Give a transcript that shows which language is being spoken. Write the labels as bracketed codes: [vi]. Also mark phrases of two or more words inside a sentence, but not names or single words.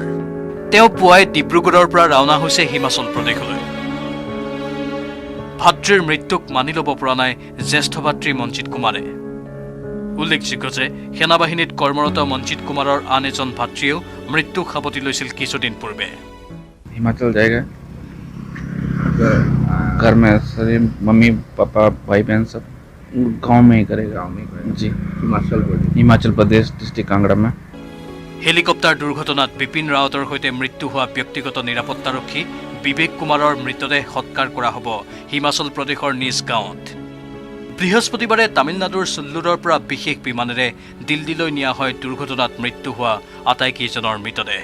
[as] তেওঁ পুৱাই ডিব্ৰুগড়ৰ পৰা ৰাওনা হৈছে হিমাচল প্ৰদেশলৈ। ভাতৃৰ মৃত্যুক মানি ল'ব পৰা নাই জ্যেষ্ঠ ভাতৃ মঞ্জিত কুমাৰে। উল্লেখযোগ্য যে সেনাবাহিনীত কৰ্মৰত মঞ্জিত কুমাৰৰ আন এজন ভাতৃয়েও মৃত্যু সাৱটি লৈছিল কিছুদিন পূৰ্বে। [hi] हिमाचल जाएगा, घर में सारे मम्मी पापा भाई बहन सब गांव में ही करेगा जी। हिमाचल प्रदेश डिस्ट्रिक्ट कांगड़ा में। [as] হেলিকপ্টাৰ দুৰ্ঘটনাত বিপিন ৰাৱতৰ সৈতে মৃত্যু হোৱা ব্যক্তিগত নিৰাপত্তাৰক্ষী বিবেক কুমাৰৰ মৃতদেহ সৎকাৰ কৰা হ'ব হিমাচল প্ৰদেশৰ নিজ গাঁৱত। বৃহস্পতিবাৰে তামিলনাডুৰ চুল্লুৰৰ পৰা বিশেষ বিমানেৰে দিল্লীলৈ নিয়া হয় দুৰ্ঘটনাত মৃত্যু হোৱা আটাইকেইজনৰ মৃতদেহ।